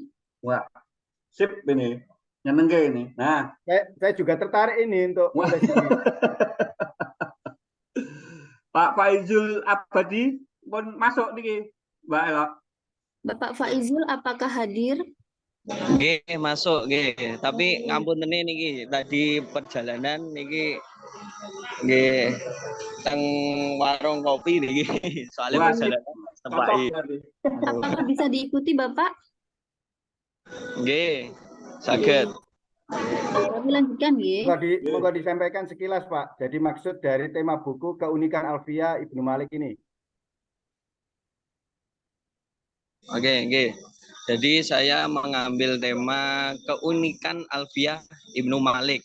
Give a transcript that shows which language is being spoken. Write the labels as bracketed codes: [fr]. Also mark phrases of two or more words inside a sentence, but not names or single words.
[id] Wah, sip ini. Nyenengke ini. Nah, Saya juga tertarik ini untuk nulis ini. Pak Faizul Abadi pun masuk nih, Mbak Elo. Bapak Faizul apakah hadir? [jv] Nggih, masuk nggih. Tapi ngapunten niki [id] tadi perjalanan [jv] niki nggih teng warung kopi niki. [id] Soalnya perjalanan Cocok tepaki. berarti. Apakah bisa diikuti Bapak? [jv] Nggih, saged. [id] Kami lanjutkan nggih. Moga disampaikan sekilas Pak. Jadi maksud dari tema buku Keunikan Alfiah Ibnu Malik ini. [jv] Oke, nggih. [id] Jadi saya mengambil tema Keunikan Alfiah Ibnu Malik.